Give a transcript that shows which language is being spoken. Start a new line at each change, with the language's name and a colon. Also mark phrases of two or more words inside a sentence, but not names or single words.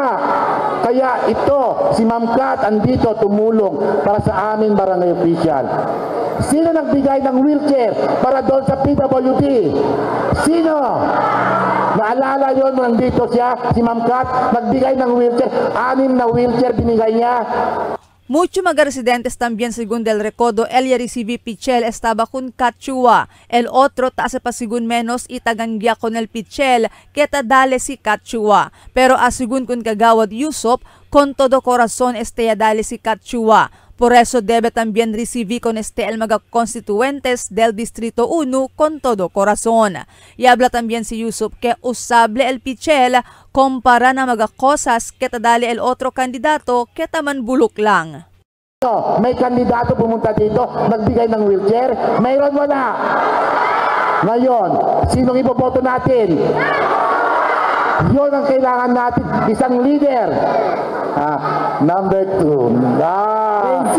Filipino: Kaya ito, si Ma'am Kat andito tumulong para sa aming barangay official. Sino nagbigay ng wheelchair para doon sa PWD? Sino? Naalala yun, nandito siya, si Ma'am Kat, nagbigay ng wheelchair. 6 na wheelchair binigay niya.
Chavacano: Muchos mga residentes también según del Recodo, ella recibe pichel estaba con Kachua. El otro taase pa según menos itagangya con el pichel que ta dale si Kachua. Pero asigun kun kagawad Yusuf, con todo corazón ya dale si Kachua. Por eso debe también recibir con el mga constituentes del Distrito 1 con todo corazón. Y habla también si Yusuf que usable el pichel kumpara na mga cosas que ta dali el otro kandidato que taman bulok lang.
Filipino: May kandidato pumunta dito, nagbigay ng wheelchair? Mayroon wala? Ngayon, sinong iboboto natin? Yun ang kailangan natin, isang leader. Number 2.